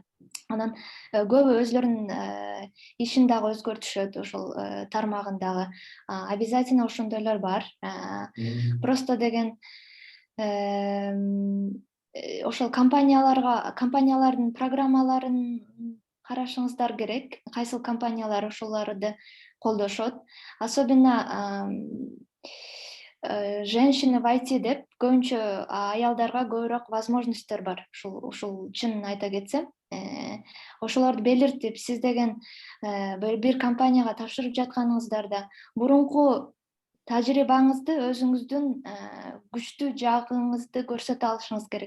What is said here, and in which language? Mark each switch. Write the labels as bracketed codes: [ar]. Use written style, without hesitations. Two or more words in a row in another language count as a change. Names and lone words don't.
[ky] Анан көбү өзлөрүнүн ишин дагы өзгөртүшөт, ошол тармагын дагы. Обязательно ошондойлор бар. Просто деген ошол компаниялардын программаларын карашыңыздар керек. Кайсыл компаниялар ошолорду колдошот. [ru] Особенно женщины в IT [ky] деп көбүнчө аялдарга көбүрөөк возможностьтор бар. Ушул чынын айта кетсем, ошолорду белгертип, сиз деген бир компанияга тапшырып жатканыңыздарда мурунку тажрыйбаңызды, өзүңүздүн күчтүү жагыңызды көрсөтө алышыңыз керек.